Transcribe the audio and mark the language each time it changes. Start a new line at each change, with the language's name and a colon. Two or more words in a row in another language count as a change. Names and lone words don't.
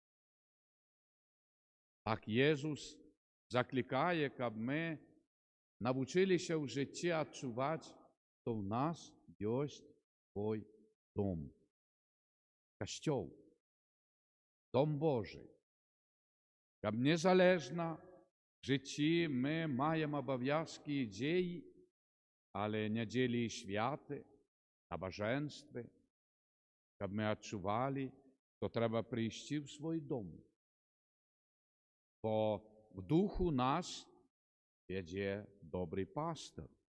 Belarusian: Так Езус заклікае, каб мы навучыліся ў жыцці адчуваць, што ў нас ёсць свой дом. Касцёл, дом Божий.
Ukrainian: Каб незалежна в житті ми маємо обов'язки і дії, але неділі і святи, набоженстви, каб ми відчували, то треба прийти в свій дом. Бо в духу нас веде добрий пастор.